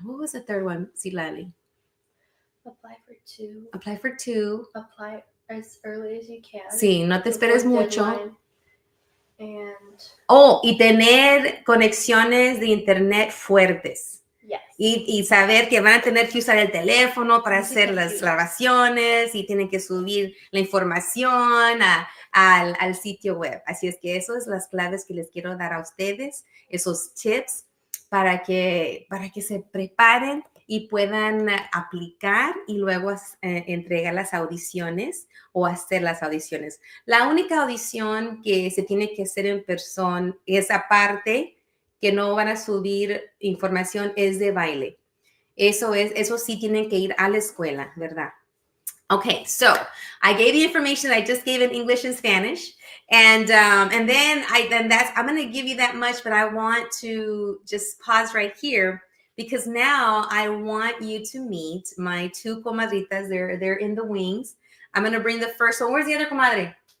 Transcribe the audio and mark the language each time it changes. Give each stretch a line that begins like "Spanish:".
English: What was the third one, Silali? Apply for two. Apply for two. Apply as early as you can.
Spanish: Sí, no te esperes mucho.
English: And
Spanish: y tener conexiones de internet fuertes.
English: yes.
Spanish: Y saber que van a tener que usar el teléfono para hacer las grabaciones y tienen que subir la información al sitio web. Así es que esas son las claves que les quiero dar a ustedes, esos tips para que se preparen y puedan aplicar y luego entregar las audiciones o hacer las audiciones. La única audición que se tiene que hacer en persona, esa parte que no van a subir información, es de baile. Eso sí tienen que ir a la escuela, ¿verdad?
English: Okay, so I gave the information that I just gave in English and Spanish, and then I'm going to give you that much, but I want to just pause right here because now I want you to meet my two comadritas. They're in the wings. I'm going to bring the first one. Where's the other comadre?